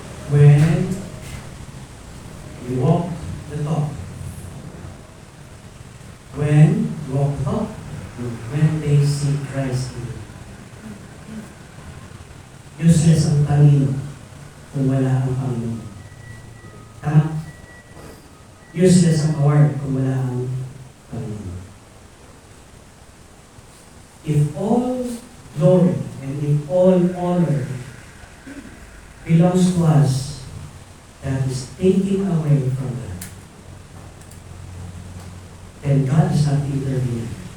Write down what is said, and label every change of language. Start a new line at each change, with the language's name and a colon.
English: When you walk the talk. When you walk the talk. When they see Christ in you.
Filipino: Useless ang talino kung wala ang Panginoon. Tama? Useless ang award kung wala ang Panginoon.
English: If all glory and if all honor belongs to us, that is taking away from God, then God is not intervening.